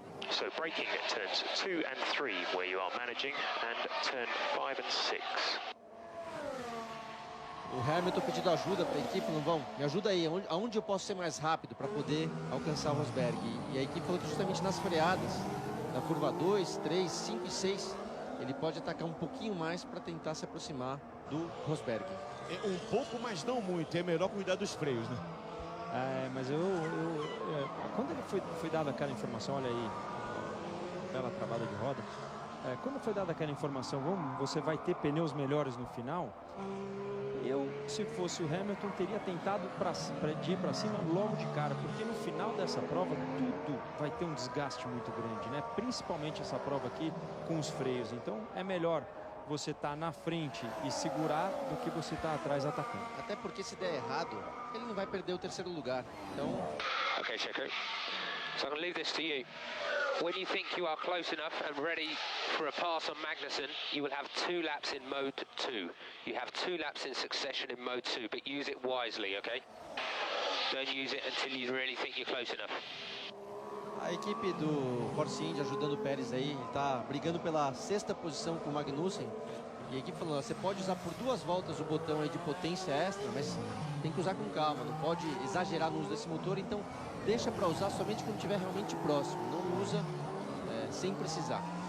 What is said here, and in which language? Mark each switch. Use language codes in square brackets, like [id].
[en] So braking at turns 2 and 3 where you are managing, and turn 5 and 6. [pt] O Hamilton pedindo ajuda para a equipe, não vão? Me ajuda aí, aonde eu posso ser mais rápido para poder alcançar o Rosberg? E a equipe falou que justamente nas freadas, na curva 2, 3, 5 e 6, ele pode atacar um pouquinho mais para tentar se aproximar do Rosberg. É um pouco, mas não muito. É melhor cuidar dos freios, né? Mas quando ele foi dada aquela informação, olha aí, bela travada de roda. Quando foi dada aquela informação, você vai ter pneus melhores no final, eu, se fosse o Hamilton, teria tentado ir para cima logo de cara, porque no final dessa prova tudo vai ter um desgaste muito grande, né? Principalmente essa prova aqui com os freios. Então é melhor você estar na frente e segurar do que você estar atrás atacando. Até porque se der errado, ele não vai perder o terceiro lugar. Então... [en] Okay, Checo. So I'm going to leave this to you. When you think you are close enough and ready for a pass on Magnussen, you will have 2 laps in mode 2. You have 2 laps in succession in mode 2, but use it wisely, okay? Don't use it until you really think you're close enough. [pt] A equipe do Force India ajudando o Pérez aí, ele tá brigando pela 6ª posição com o Magnussen. E a equipe falou, você pode usar por 2 voltas o botão aí de potência extra, mas tem que usar com calma, não pode exagerar no uso desse motor, então deixa para usar somente quando estiver realmente próximo, não usa sem precisar.